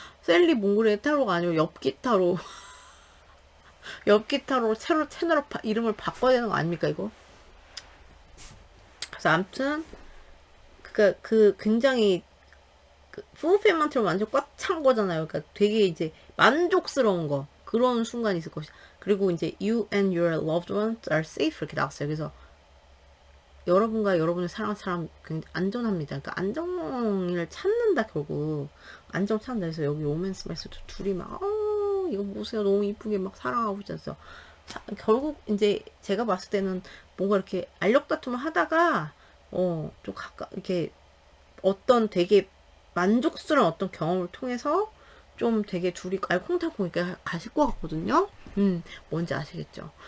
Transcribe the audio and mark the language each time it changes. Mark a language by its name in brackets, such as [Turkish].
[Korean] 셀리 몽골의 타로가 아니고 엽기타로. 엽기타로 새로 채널 이름을 바꿔야 되는 거 아닙니까, 이거? 그래서 아무튼, 굉장히, 풀필먼트로 완전 꽉 찬 거잖아요. 그러니까 되게 이제 만족스러운 거. 그런 순간이 있을 것이다. 그리고 이제 [English] you and your loved ones are safe [Korean] 이렇게 나왔어요. 그래서 여러분과 여러분의 사랑하는 사람 굉장히 안전합니다. 그러니까 안정을 찾는다 결국 안정 찾는다 해서 여기 로맨스 메스도 둘이 막 이거 보세요 너무 이쁘게 막 사랑하고 있잖아요. 결국 이제 제가 봤을 때는 뭔가 이렇게 알력 다툼을 하다가 좀 가까 이렇게 어떤 되게 만족스러운 어떤 경험을 통해서 좀 되게 둘이 알콩달콩 이렇게 가실 것 같거든요. 뭔지 아시겠죠?